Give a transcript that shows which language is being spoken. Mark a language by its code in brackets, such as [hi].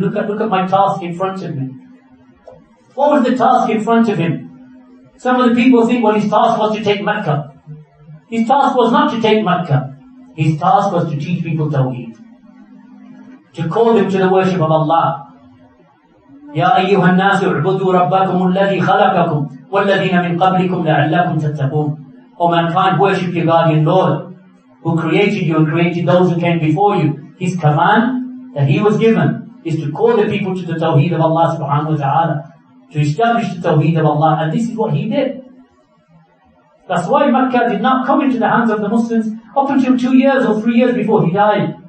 [en] Look at my task in front of me. What was the task in front of him? Some of the people think, well, his task was to take Mecca. His task was not to take Mecca. His task was to teach people Tawheed. To call them to the worship of Allah. [ar] يا أيها الناس اعبدوا ربكم الذي خلقكم والذين من قبلكم لعلكم تتقون. [en] O mankind, worship your guardian Lord, who created you and created those who came before you. His command that he was given is to call the people to the Tawheed of Allah subhanahu wa ta'ala, to establish the Tawheed of Allah, and this is what he did. That's why Mecca did not come into the hands of the Muslims up until 2 years or 3 years before he died.